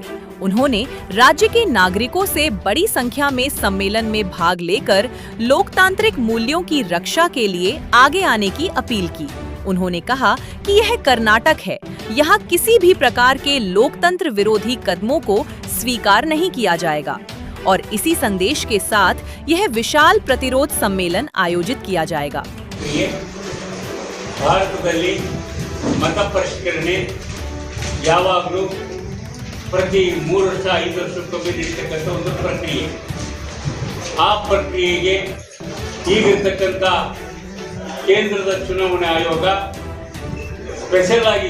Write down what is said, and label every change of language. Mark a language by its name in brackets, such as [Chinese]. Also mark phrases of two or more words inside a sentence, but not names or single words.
[Hindi] उन्होंने राज्य के नागरिकों से बड़ी संख्या में सम्मेलन में भाग लेकर लोकतांत्रिक मूल्यों की रक्षा के लिए आगे आने की अपील की। उन्होंने कहा कि यह कर्नाटक है, यहाँ किसी भी प्रकार के लोकतंत्र विरोधी कदमों को स्वीकार नहीं किया जाएगा और इसी संदेश के साथ यह विशाल प्रतिरोध सम्मेलन आयोजित किया जाएगा। [Kannada] ಭಾರತದಲ್ಲಿ ಮತ ಪರಿಷ್ಕರಣೆ ಯಾವಾಗಲೂ ಪ್ರತಿ 3 ವರ್ಷ 5 ವರ್ಷಕ್ಕೊಮ್ಮೆ ನಡೆಯತಕ್ಕಂಥ ಒಂದು ಪ್ರಕ್ರಿಯೆ. ಆ ಪ್ರಕ್ರಿಯೆಗೆ ಈಗಿರ್ತಕ್ಕಂಥ ಕೇಂದ್ರದ ಚುನಾವಣಾ ಆಯೋಗ ಸ್ಪೆಷಲ್ ಆಗಿ